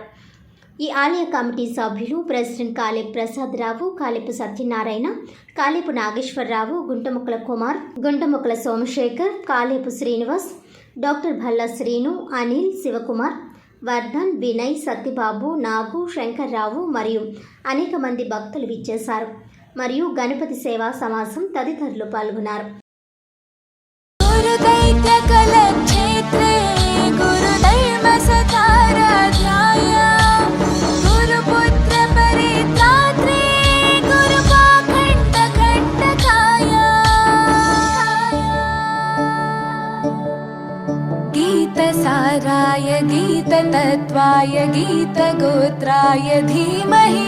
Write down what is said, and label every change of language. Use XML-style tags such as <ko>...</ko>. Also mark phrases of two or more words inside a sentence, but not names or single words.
<te>ఈ ఆలయ కమిటీ సభ్యులు ప్రెసిడెంట్ కాలేపు ప్రసాదరావు, కాలేపు సత్యనారాయణ, కాలేపు నాగేశ్వరరావు, గుంటముక్కల కుమార్, గుంటముక్కల సోమశేఖర్, కాలేపు శ్రీనివాస్, డాక్టర్ భల్లా శ్రీను, అనిల్, శివకుమార్, వర్ధన్, వినయ్, సత్యబాబు, నాగు, శంకర్రావు మరియు అనేక మంది భక్తులు విచ్చేశారు. మరియు గణపతి సేవా సమాజం తదితరులు పాల్గొన్నారు.</te> <sa>गुरुदैत्यकलक्षेत्रे गुरुधर्मसताराध्याय गुरुपुत्रपरित्रात्रे गुरुपाखण्डकण्टकाय गीतसाराय गीततत्त्वाय गीतगोत्राय धीमहि</sa>